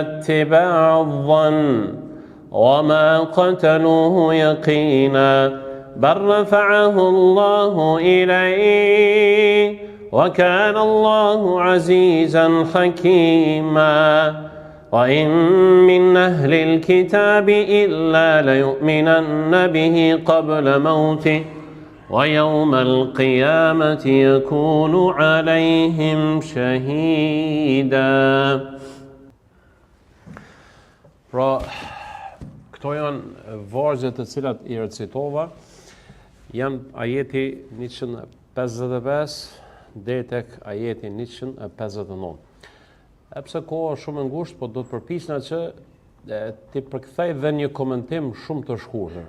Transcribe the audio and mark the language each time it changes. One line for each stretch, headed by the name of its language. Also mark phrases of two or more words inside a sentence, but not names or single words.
Arabic: اتباع الظن وما قتلوه يقينا بل رفعه الله إليه وكان الله عزيزا حكيما وإن من أهل الكتاب إلا ليؤمنن به قبل موته ويوم القيامة يكون عليهم شهيدا.
Albanian: Pra, këto janë vargje të cilat i recitova, janë ajeti 155 deri tek ajeti 159. Epse koha është shumë e ngushtë, po do të përpiqem që ti përkthej dhe një komentim shumë të shkurtër.